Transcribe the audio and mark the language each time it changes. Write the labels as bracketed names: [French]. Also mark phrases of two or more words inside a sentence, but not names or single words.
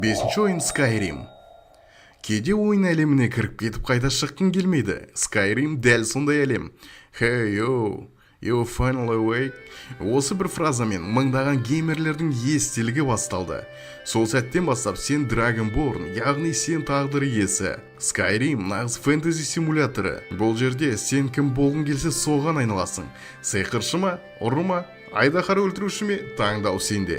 [Kazakh] Бесінші ойын Skyrim. Кейде ойын әлеміне кіріп кетіп қайта шыққың келмейді. Skyrim дәл сондай әлем. [English] Hey yo, you finally awake. [Kazakh] Осы бір фразамен мыңдаған геймерлердің естелігі басталды. Сол сәттен бастап сен Dragonborn, яғни сен тағдыр иесі. Skyrim нағыз фэнтези симуляторы. Бұл жерде сен кім болғың келсе соған айналасың. Сиқыршы ма, ұры ма, айдаһар өлтіруші ме, таңдау сенде.